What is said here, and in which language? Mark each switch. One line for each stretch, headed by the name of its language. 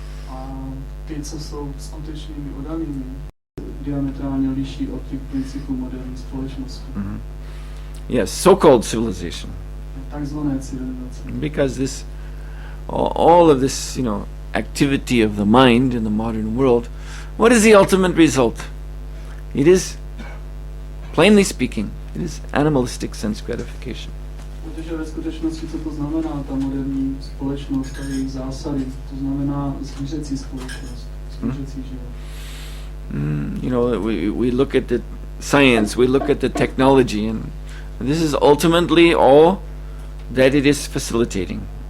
Czech: A ty, co jsou skutečnými oddanými, diametrálně liší od těch principů moderní společnosti.
English: Yes, so-called civilization.
Czech: Takzvané civilizace.
English: Because this, all of this, activity of the mind in the modern world, what is the ultimate result? It is, plainly speaking, it is animalistic sense gratification.
Czech: Protože ve skutečnosti, co to znamená, ta moderní společnost a její zásady, to znamená zvířecí společnost, zvířecí život.
English: We look at the science, we look at the technology, and this is ultimately all that it is facilitating.